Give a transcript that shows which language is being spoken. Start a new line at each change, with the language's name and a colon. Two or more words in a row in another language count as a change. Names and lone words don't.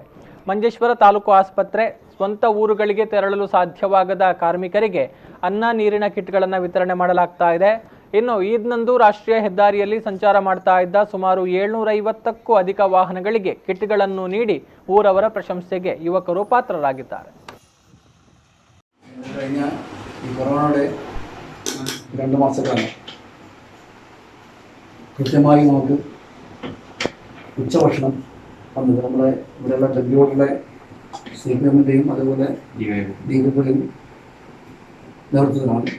Kannada: ಮಂಜೇಶ್ವರ ತಾಲೂಕು ಆಸ್ಪತ್ರೆ ಸ್ವಂತ ಊರುಗಳಿಗೆ ತೆರಳಲು ಸಾಧ್ಯವಾಗದ ಕಾರ್ಮಿಕರಿಗೆ ಅನ್ನ ನೀರಿನ ಕಿಟ್ಗಳನ್ನು ವಿತರಣೆ ಮಾಡಲಾಗ್ತಾ ಇದೆ. ಇನ್ನು ಈದ್ನಂದು ರಾಷ್ಟ್ರೀಯ ಹೆದ್ದಾರಿಯಲ್ಲಿ ಸಂಚಾರ ಮಾಡ್ತಾ ಇದ್ದ ಸುಮಾರು 750ಕ್ಕೂ ಅಧಿಕ ವಾಹನಗಳಿಗೆ ಕಿಟ್ಗಳನ್ನು ನೀಡಿ ಊರವರ ಪ್ರಶಂಸೆಗೆ ಯುವಕರು ಪಾತ್ರರಾಗಿದ್ದಾರೆ.
Malayalam: കൃത്യമായി നമുക്ക് ഉച്ചഭക്ഷണം വന്നത് നമ്മുടെ ഇവിടെയുള്ള ഡബ്ല്യൂഡിലെ സിപിഎമ്മിൻ്റെയും അതുപോലെ ഡിവൈഎഫിൻ്റെയും നേതൃത്വത്തിലാണ്.